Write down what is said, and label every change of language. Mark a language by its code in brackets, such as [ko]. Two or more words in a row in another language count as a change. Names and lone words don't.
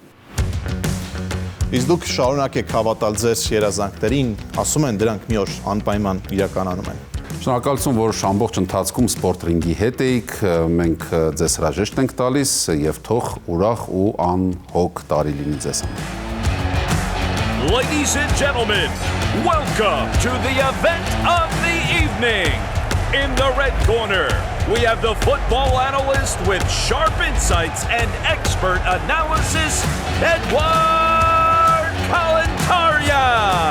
[hy] Իսկ դուք շարունակեք հավատալ ձեր երազանքներին, ասում են դրանք մի օր անպայման իրականանում են։ Շնորհակալություն, որ ամբողջ ընթացքում Sport Ring-ի հետ էիք, մենք ձեզ հրաժեշտ ենք տալիս եւ թող ուրախ ու անհոգ տարի լինի ձեզ համար։ [en] Ladies and gentlemen, welcome to the event of the evening. In the red corner, we have the football analyst with sharp insights and expert analysis, Edward Kalantarian.